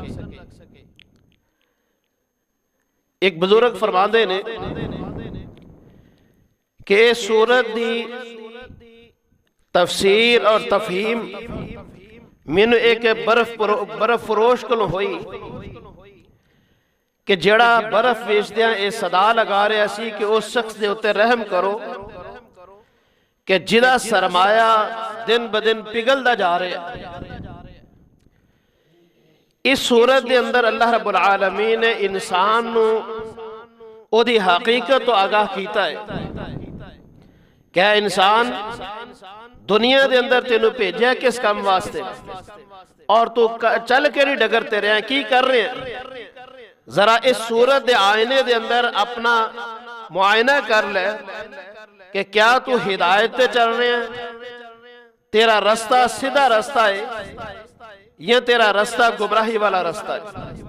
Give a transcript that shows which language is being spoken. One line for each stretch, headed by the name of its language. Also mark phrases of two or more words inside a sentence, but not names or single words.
Punjabi: ایک بزرگ فرماندے نے کہ اس سورت دی تفسیر اور تفہیم مینوں ایک برف فروش کلوں ہوئی کہ جڑا برف ویچدیاں اے صدا لگا رہا سی کہ اس شخص دے اتے رحم کرو کہ جدا سرمایہ دن بدن پگھلدا جا رہا ہے۔ اس صورت دے اندر اللہ رب العالمین نے انسان نو او دی حقیقت تو آگاہ کیتا ہے کہ انسان دنیا دے اندر تینوں بھیجا کس کام واسطے، اور تو چل کے نہیں ڈگرتے رہے ہیں، کی کر رہے ہیں؟
Urdu: ذرا اس صورت دے آئینے دے اندر اپنا معائنہ کر لے کہ کیا تو ہدایت تے چل رہے ہیں، تیرا رستہ سیدھا رستہ ہے یا تیرا رستہ گمراہی والا رستہ ہے۔